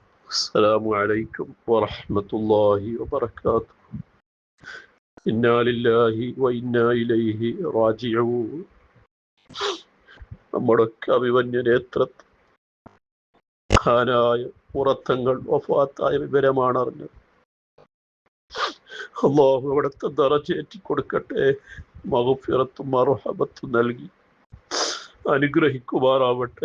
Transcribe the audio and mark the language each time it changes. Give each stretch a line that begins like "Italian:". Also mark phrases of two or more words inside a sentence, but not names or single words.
Arabic: السلام عليكم ورحمة الله وبركاته. إنا لله وإنا إليه راجعون.
Malayalam: നമ്മുടെയൊക്കെ അഭിമന്യ നേതൃത്വം ഖാനായ പുറത്തങ്ങൾ വഫാത്തായ വിവരമാണ് അറിഞ്ഞത്. അള്ളാഹു അവിടുത്തെ ദറജേറ്റി കൊടുക്കട്ടെ, മഗ്ഫിറത്തും മർഹമത്തും നൽകി അനുഗ്രഹിക്കുമാറാവട്ടെ.